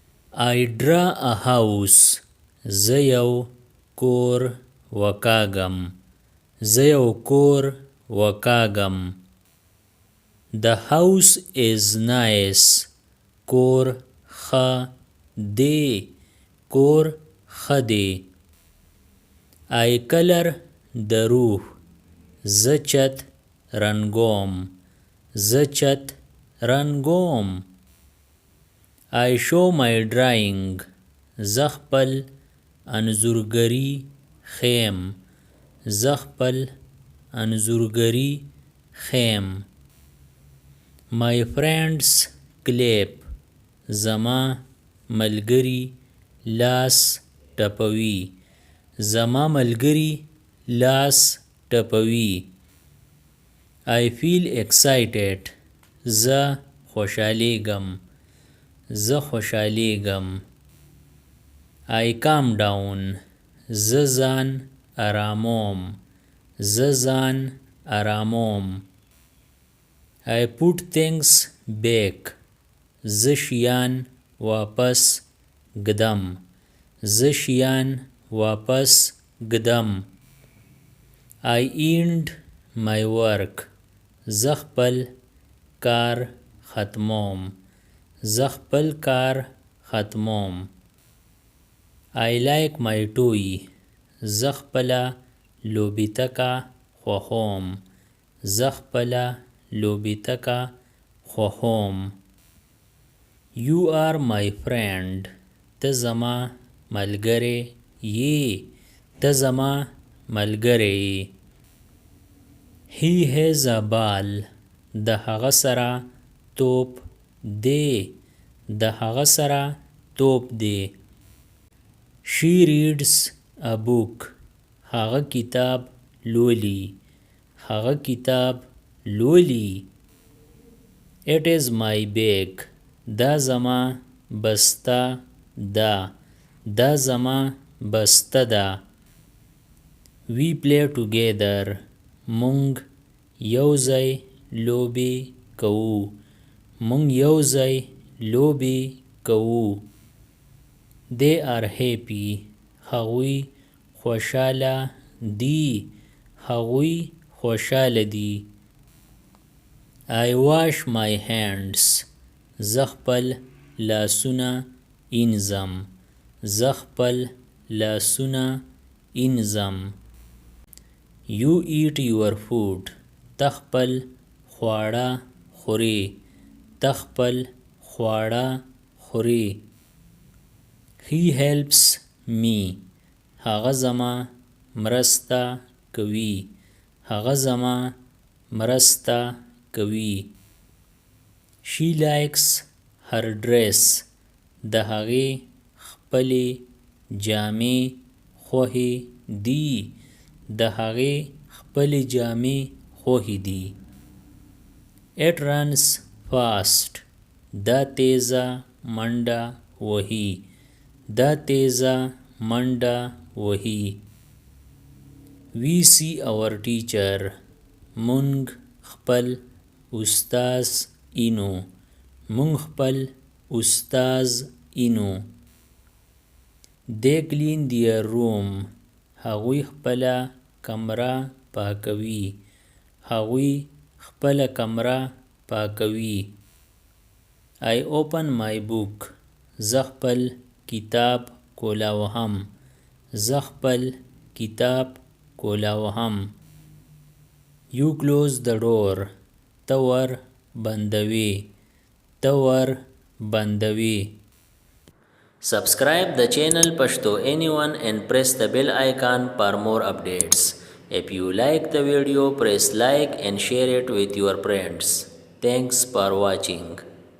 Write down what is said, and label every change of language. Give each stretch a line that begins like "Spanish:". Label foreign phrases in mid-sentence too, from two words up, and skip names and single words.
English: I draw a house.
Pashto: زه یو کور وکاږم. زه یو کور وکاږم.
English: The house is nice.
Pashto: کور ښه دی. کور ښه دی.
English: I color the roof.
Pashto: زه چت رنګوم. زه چت رنګوم.
English: I show my drawing.
Pashto: زه خپل انځورګري ښیم. زه خپل انځورګري ښیم.
English: My friends clap.
Pashto: زما ملګري لاس ټپوي. زما ملګري لاس ټپوي.
English: I feel excited.
Pashto: زه خوشحالیږم. زه خوشحالیږم.
English: I calm down.
Pashto: زه ځان آراموم. زه ځان آراموم.
English: I put things back.
Pashto: زه شیان واپس ږدم. زه شیان واپس ږدم.
English: I end my work.
Pashto: زه خپل کار ختموم. زه خپل کار ختموم.
English: I like my toy.
Pashto: زه خپله لوبېتکه خوښوم. زه خپله لوبېتکه خوښوم.
English: You are my friend.
Pashto: ته زما ملګری یې. ته زما ملګری یې.
English: He has a ball.
Pashto: د هغه سره توپ دی. د هغه سره توپ دی.
English: She reads a book.
Pashto: هغه کتاب لولي. هغه کتاب لولي.
English: It is my bag.
Pashto: دا زما بسته ده. دا زما بسته ده.
English: We play together.
Pashto: مونږ یوځای لوبې کوو. مونږ یوځای لوبې کوو.
English: They are happy.
Pashto: هغوی خوشحاله دي. هغوی خوشحاله دي.
English: I wash my hands.
Pashto: زه خپل لاسونه اینځم. زه خپل لاسونه اینځم.
English: You eat your food.
Pashto: ته خپل خواړه خورې. ته خپل خواړه خورې.
English: He helps me.
Pashto: هغه زما مرسته کوي. هغه زما مرسته کوي.
English: She likes her dress.
Pashto: د هغې خپلې جامې خوښې دي. د هغې خپلې جامې خوښې دي.
English: It runs fast.
Pashto: دا تیزه منډه وهي. دا تیزه منډه وهي.
English: We see our teacher.
Pashto: مونږ خپل استاذ اینو. مونږ خپل استاذ اینو.
English: They clean their room.
Pashto: هغوی خپله کمره پاکوي. هغوی خپله کمره پاکوي.
English: I open my book.
Pashto: زه خپل کتاب کولاوهم. زه خپل کتاب کولاوهم.
English: You close the door.
Pashto: ته ور بندوي. ته ور بندوي.
English: Subscribe the channel Pashto Anyone and press the bell icon for more updates. If you like the video, press like and share it with your friends. Thanks for watching.